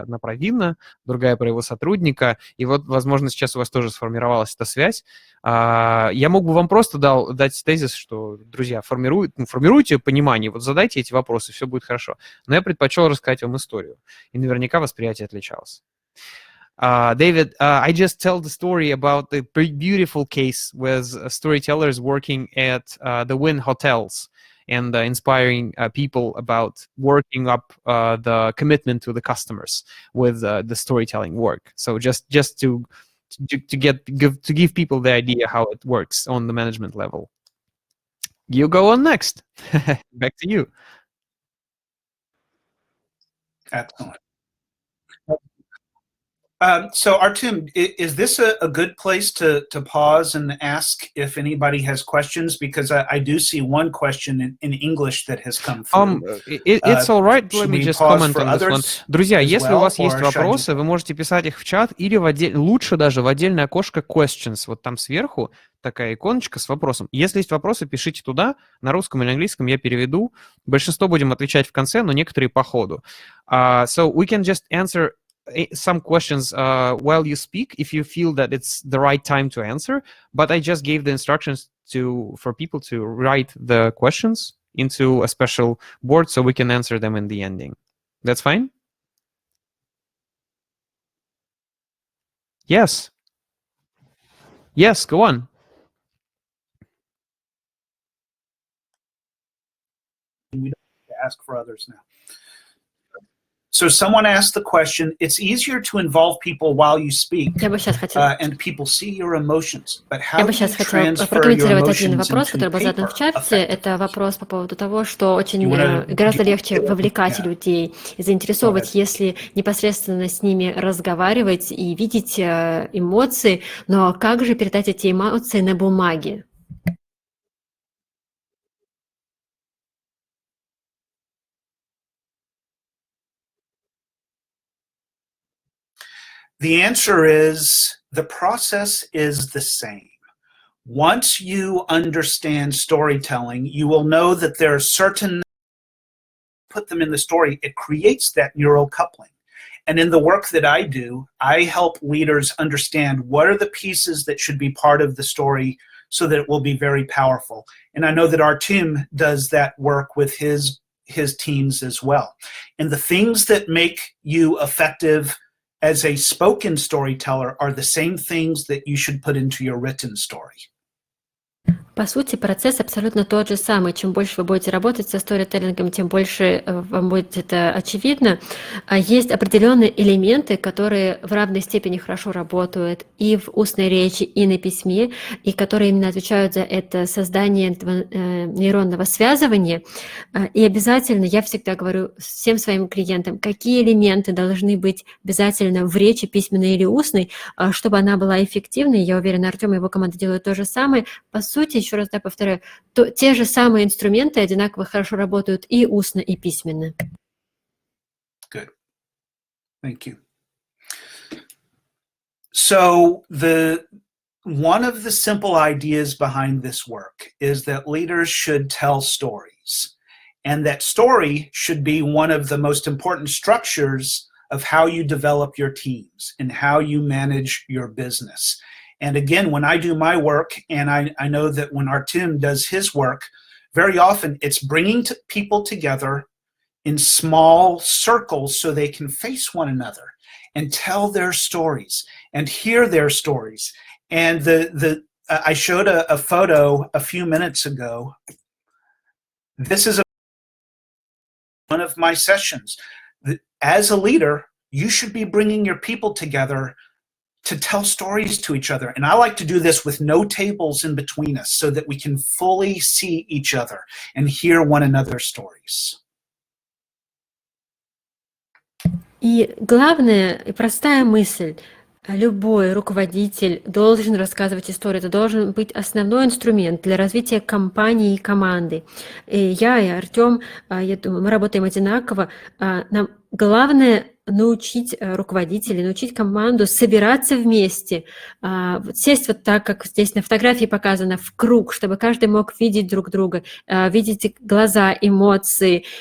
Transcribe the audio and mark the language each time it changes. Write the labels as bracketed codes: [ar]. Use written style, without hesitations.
[ru] Одна про Винна, другая про его сотрудника. И вот, возможно, сейчас у вас тоже сформировалась эта связь. Я мог бы вам просто дать тезис, что, друзья, формируйте понимание, вот задайте эти вопросы, все будет хорошо. Но я предпочел рассказать вам историю. И наверняка восприятие отличалось. [en] David, I just tell the story about the beautiful case with storytellers working at the Wynn hotels and inspiring people about working up the commitment to the customers with the storytelling work. So just to give people the idea how it works on the management level. You go on next. Back to you. Excellent. So Artem, is this a good place to pause and ask if anybody has questions? Because I do see one question in English that has come through. It's all right. Let me just comment on this one. [ru] Друзья, если у вас есть вопросы, вы можете писать их в чат или лучше даже в отдельное окошко questions. Вот там сверху такая иконочка с вопросом. Если есть вопросы, пишите туда. На русском или английском я переведу. Большинство будем отвечать в конце, но некоторые по ходу. [en] So we can just answer some questions while you speak if you feel that it's the right time to answer, but I just gave the instructions for people to write the questions into a special board so we can answer them in the ending. That's fine? Yes. Yes, go on. We don't have to ask for others now. So someone asked the question, it's easier to involve people while you speak, and people see your emotions. But how do you transfer your emotions [ru] вопрос, который был задан в чате. Это вопрос по поводу того, что очень гораздо легче вовлекать людей и заинтересовывать, если непосредственно с ними разговаривать и видеть эмоции, но как же передать эти эмоции на бумаге? [en] The answer is the process is the same. Once you understand storytelling, you will know that there are certain, put them in the story, it creates that neural coupling. And in the work that I do, I help leaders understand what are the pieces that should be part of the story so that it will be very powerful. And I know that our team does that work with his teams as well. And the things that make you effective as a spoken storyteller are the same things that you should put into your written story. [ru] По сути, процесс абсолютно тот же самый. Чем больше вы будете работать со сторителлингом, тем больше вам будет это очевидно. Есть определенные элементы, которые в равной степени хорошо работают и в устной речи, и на письме, и которые именно отвечают за это создание этого нейронного связывания. И обязательно, я всегда говорю всем своим клиентам, какие элементы должны быть обязательно в речи, письменной или устной, чтобы она была эффективной. Я уверена, Артем и его команда делают то же самое. По сути, еще раз повторяю, те же самые инструменты одинаково хорошо работают и устно, и письменно. [en] Good. Thank you. So one of the simple ideas behind this work is that leaders should tell stories, and that story should be one of the most important structures of how you develop your teams and how you manage your business. And again, when I do my work, and I know that when Artem does his work, very often it's bringing people together in small circles so they can face one another and tell their stories and hear their stories. And I showed a photo a few minutes ago. This is one of my sessions. As a leader, you should be bringing your people together to tell stories to each other. And I like to do this with no tables in between us so that we can fully see each other and hear one another's stories. [ru] И главная и простая мысль. Любой руководитель должен рассказывать историю. Это должен быть основной инструмент для развития компании и команды. И я, и Артем, я думаю, мы работаем одинаково. Нам главное научить руководителей, научить команду собираться вместе, сесть вот так, как здесь на фотографии показано, в круг, чтобы каждый мог видеть друг друга, видеть глаза, эмоции.